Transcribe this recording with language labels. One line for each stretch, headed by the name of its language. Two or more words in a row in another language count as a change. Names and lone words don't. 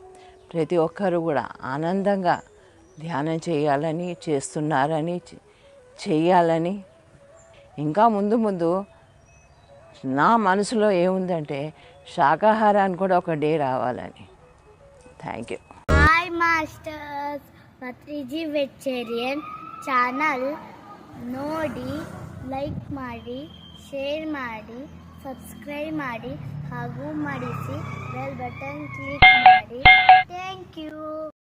Telugu: ప్రతి ఒక్కరు కూడా ఆనందంగా ధ్యానం చేయాలని, చేస్తున్నారని, చెయ్యాలని, ఇంకా ముందు నా మనసులో ఏముందంటే శాకాహారానికి కూడా ఒక డే రావాలని.
English: Thank you. Hi masters,
Kannada: ಪತ್ರಿಜಿ ವೆಜಿಟೇರಿಯನ್ ಚಾನಲ್ ನೋಡಿ, ಲೈಕ್ ಮಾಡಿ, ಶೇರ್ ಮಾಡಿ, ಸಬ್ಸ್ಕ್ರೈಬ್ ಮಾಡಿ ಹಾಗೂ ಮಾಡಿಸಿ
English: bell button click
Kannada: ಮಾಡಿ.
English: Thank you.